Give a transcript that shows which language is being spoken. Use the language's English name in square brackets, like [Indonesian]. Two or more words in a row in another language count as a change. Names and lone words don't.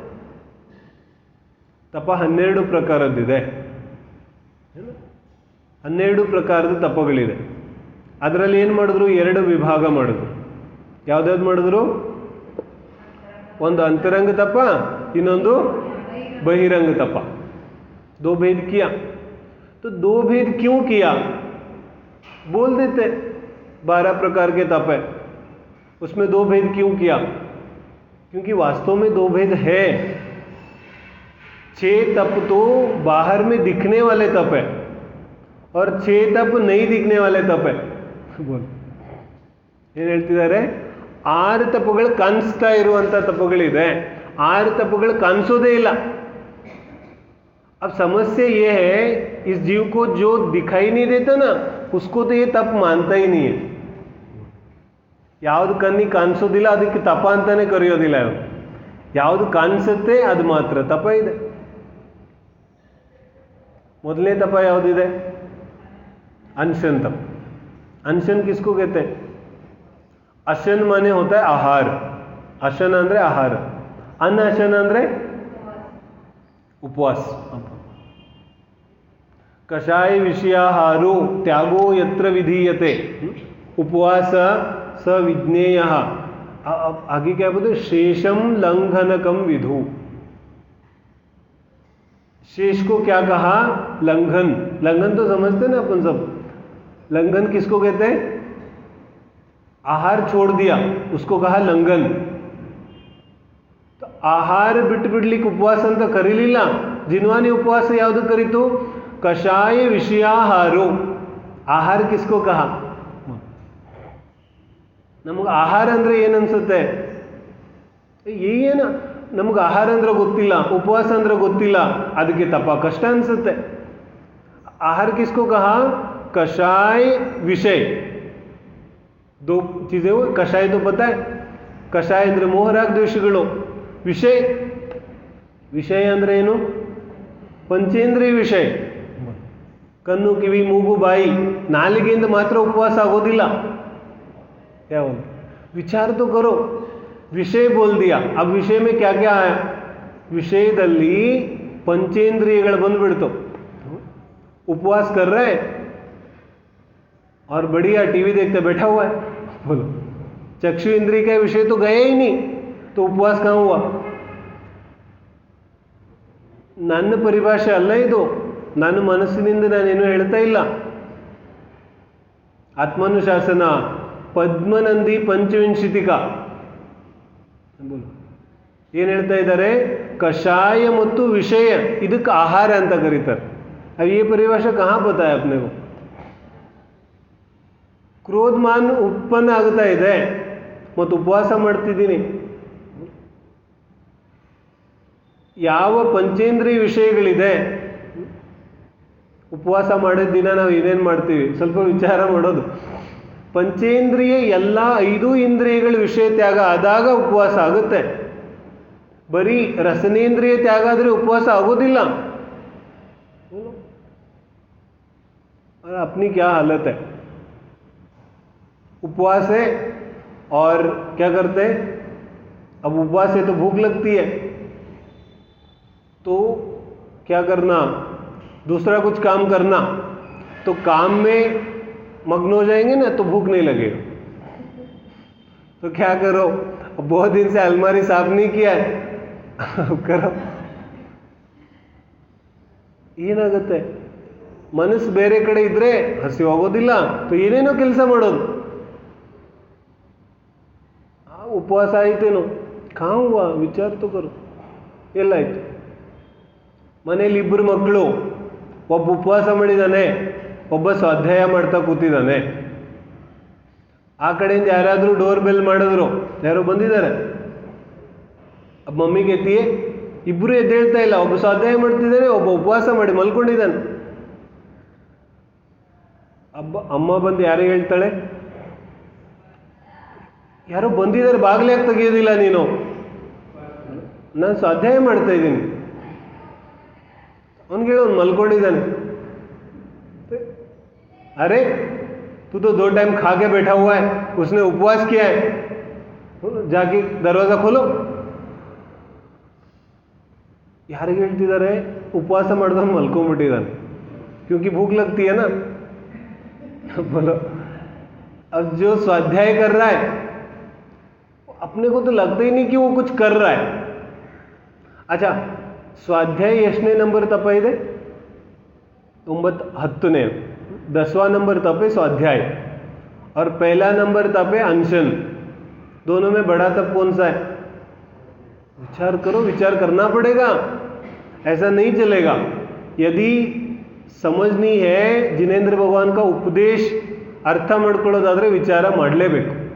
[Kannada] ತಪ 12 ಪ್ರಕಾರದ್ದಿದೆ. 12 ಪ್ರಕಾರದ ತಪಗಳಿದೆ. ಅದರಲ್ಲಿ ಏನು ಮಾಡಿದ್ರು? 2 ವಿಭಾಗ ಮಾಡಿದ್ರು. ಯಾವ್ದಾವ್ದು ಮಾಡಿದ್ರು? ಒಂದು ಅಂತರಂಗ ತಪ, ಇನ್ನೊಂದು [Hindi] बहिरंग तपा. 2 भेद किया. तो 2 भेद क्यों किया? बोल देते 12 प्रकार के तप है, उसमें 2 भेद क्यों किया? क्योंकि वास्तव में 2 भेद है. 6 तप तो बाहर में दिखने वाले तप है और 6 तप नहीं दिखने वाले तप है. [Kannada] बोल ಏನು ಹೇಳ್ತಿದ್ದಾರೆ? 6 ತಪಗಳು ಕಾಣಿಸ್ತಾ ಇರುವಂಥ ತಪಗಳಿದೆ, 6 ತಪಗಳು ಕಾಣಿಸೋದೇ ಇಲ್ಲ. [Hindi] अब समस्या ये है, इस जीव को जो दिखाई नहीं देता ना, उसको तो ये तप मानता ही नहीं है. [Kannada] ಯಾವುದು ಕಣ್ಣಿಗೆ ಕಾಣಿಸೋದಿಲ್ಲ ಅದಕ್ಕೆ ತಪ ಅಂತಾನೆ ಕರೆಯೋದಿಲ್ಲ. ಯಾವುದು ಕಾಣಿಸುತ್ತೆ ಅದು ಮಾತ್ರ ತಪ ಇದೆ. ಮೊದಲನೇ ತಪ ಯಾವುದಿದೆ? [Hindi] अनशन तप. अनशन किसको कहते हैं? अशन माने होता है आहार. अशन [Kannada] ಅಂದ್ರೆ ಆಹಾರ, ಅನಶನ ಅಂದ್ರೆ [Hindi] उपवास. [Sanskrit] कषाय विषयाहारो त्यागो यत्र विधीयते उपवास स विज्ञेय. [Hindi] आगे क्या बोलते? [Sanskrit] शेषम लंघनकम विधु. [Hindi] शेष को क्या कहा? लंघन. लंघन तो समझते ना अपन सब. लंघन किसको कहते हैं? आहार छोड़ दिया उसको कहा लंघन. [Kannada] तो ಆಹಾರ ಬಿಟ್ಟು ಬಿಡ್ಲಿಕ್ಕೆ ಉಪವಾಸ ಅಂತ ಕರೀಲಿಲ್ಲ. ಜಿನ್ವಾನಿ ಉಪವಾಸ ಯಾವುದು ಕರೀತು? ಕಷಾಯ ವಿಷಯಾಹಾರೋ. [Hindi] आहार किसको कहा? [Kannada] ನಮಗೆ ಆಹಾರ ಅಂದರೆ ಏನು ಅನ್ಸುತ್ತೆ? ಏನು ನಮ್ಗೆ ಆಹಾರ ಅಂದ್ರೆ ಗೊತ್ತಿಲ್ಲ, ಉಪವಾಸ ಅಂದ್ರೆ ಗೊತ್ತಿಲ್ಲ, ಅದಕ್ಕೆ ತಪ ಕಷ್ಟ ಅನಿಸುತ್ತೆ. [Hindi] आहार किसको कहा? कषाय विषय. दो चीजें हुई. कषाय तो पता है, कषाय [Kannada] ಅಂದ್ರೆ ಮೋಹರಾಗ ದ್ವೇಷಗಳು. ವಿಷಯ, ವಿಷಯ ಅಂದ್ರೆ ಏನು? ಪಂಚೇಂದ್ರಿಯ ವಿಷಯ. ಕಣ್ಣು, ಕಿವಿ, ಮೂಗು, ಬಾಯಿ, ನಾಲಿಗೆಯಿಂದ ಮಾತ್ರ ಉಪವಾಸ ಆಗೋದಿಲ್ಲ. [Hindi] ಯಾವ ವಿಚಾರ तो करो. ವಿಷಯ बोल दिया. अब विषय में क्या क्या है? [Kannada] ವಿಷಯದಲ್ಲಿ पंचेंद्रियಗಳು ಬಂದ್ಬಿಡ್ತು. उपवास कर रहा है और बढ़िया टीवी देखते बैठा हुआ है, बोलो चक्षु इंद्रिय का विषय तो गया ही नहीं, तो उपवास कहाँ हुआ? ನನ್ನ ಪರಿಭಾಷೆ ಅಲ್ಲ ಇದು, ನನ್ನ ಮನಸ್ಸಿನಿಂದ ನಾನೇನು ಹೇಳ್ತಾ ಇಲ್ಲ. ಆತ್ಮಾನುಶಾಸನ ಪದ್ಮನಂದಿ ಪಂಚವಿಂಶತಿಕ ಏನು ಹೇಳ್ತಾ ಇದ್ದಾರೆ? ಕಷಾಯ ಮತ್ತು ವಿಷಯ ಇದಕ್ಕೆ ಆಹಾರ ಅಂತ ಕರೀತಾರೆ. [Hindi] अब ये परिभाषा कहाँ पता है अपने को? [Kannada] ಕ್ರೋಧಮಾನ್ ಉತ್ಪನ್ನ ಆಗ್ತಾ ಇದೆ ಮತ್ತು ಉಪವಾಸ ಮಾಡ್ತಿದ್ದೀನಿ. ಯಾವ ಪಂಚೇಂದ್ರಿಯ ವಿಷಯಗಳಿದೆ, ಉಪವಾಸ ಮಾಡಿದ ದಿನ ನಾವು ಏನೇನು ಮಾಡ್ತೀವಿ ಸ್ವಲ್ಪ ವಿಚಾರ ಮಾಡೋದು. ಪಂಚೇಂದ್ರಿಯ ಎಲ್ಲ 5 ಇಂದ್ರಿಯಗಳ ವಿಷಯ ತ್ಯಾಗ ಆದಾಗ ಉಪವಾಸ ಆಗುತ್ತೆ. ಬರೀ ರಸನೇಂದ್ರಿಯ ತ್ಯಾಗ ಆದರೆ ಉಪವಾಸ ಆಗೋದಿಲ್ಲ. [Hindi] और अपनी क्या हालत है? उपवास है और क्या करते हैं? अब उपवास है तो भूख लगती है, तो क्या करना? दूसरा कुछ काम करना, तो काम में मग्न हो जाएंगे ना, तो भूख नहीं लगेगा. तो क्या करो? अब बहुत दिन से अलमारी साफ नहीं किया है, करो. [Kannada] ಏನಾಗುತ್ತೆ? ಮನಸ್ಸು ಬೇರೆ ಕಡೆ ಇದ್ರೆ ಹಸಿವಾಗೋದಿಲ್ಲ, तो ಏನೇನೋ ಕೆಲಸ ಮಾಡೋದು. ಉಪವಾಸ ಆಯ್ತೇನೋ, [Hindi] ಕहाँ हुआ? ವಿಚಾರ तो करो. [Kannada] ಎಲ್ಲಾಯ್ತು? ಮನೇಲಿ 2 ಮಕ್ಕಳು, ಒಬ್ಬ ಉಪವಾಸ ಮಾಡಿದ್ದಾನೆ, ಒಬ್ಬ ಸ್ವಾಧ್ಯಾಯ ಮಾಡ್ತಾ ಕೂತಿದ್ದಾನೆ. ಆ ಕಡೆಯಿಂದ ಯಾರಾದರೂ ಡೋರ್ ಬೆಲ್ ಮಾಡಿದ್ರು, ಯಾರೋ ಬಂದಿದ್ದಾರೆ. [Hindi] अब मम्मी कहती है [Kannada] ಇಬ್ಬರು ಎದ್ದೇಳ್ತಾ ಇಲ್ಲ, ಒಬ್ಬ ಸ್ವಾಧ್ಯಾಯ ಮಾಡ್ತಿದ್ದಾನೆ, ಒಬ್ಬ ಉಪವಾಸ ಮಾಡಿ ಮಲ್ಕೊಂಡಿದ್ದಾನೆ. ಅಮ್ಮ ಬಂದು ಯಾರಿಗೆ ಹೇಳ್ತಾಳೆ? ಯಾರೋ ಬಂದಿದ್ದಾರೆ, ಬಾಗಿಲಾಗ ತೆಗೆಯೋದಿಲ್ಲ ನೀನು, ನಾನು ಸ್ವಾಧ್ಯಾಯ ಮಾಡ್ತಾ ಇದ್ದೀನಿ. ಅವನಿಗೆ ಅವ್ನು ಮಲ್ಕೊಂಡಿದ್ದಾನೆ. [Hindi] अरे तू तो 2 टाइम खा के बैठा हुआ है, उसने उपवास किया है, जाके दरवाजा खोलो. [Kannada] ಯಾರಿಗೆ ಹೇಳ್ತಿದ್ದಾರೆ? ಉಪವಾಸ ಮಾಡಿದವನು ಮಲ್ಕೊಂಡ್ಬಿಟ್ಟಿದ್ದಾನೆ, [Hindi] क्योंकि भूख लगती है ना. बोलो, अब जो स्वाध्याय कर रहा है अपने को तो लगता ही नहीं कि वो कुछ कर रहा है. [Kannada] अच्छा, स्वाध्याय ಎಷ್ಟನೇ ನಂಬರ್ ತಪ ಇದೆ? 10ನೇ. [Hindi] 10वां नंबर तप है स्वाध्याय और पहला नंबर तप है अनशन. दोनों में बड़ा तप कौन सा है? विचार करो, विचार करना पड़ेगा, ऐसा नहीं चलेगा. यदि समझनी है जिनेंद्र भगवान का उपदेश [Kannada] ಅರ್ಥ ಮಾಡ್ಕೊಳ್ಳೋದಾದ್ರೆ ವಿಚಾರ ಮಾಡಲೇಬೇಕು.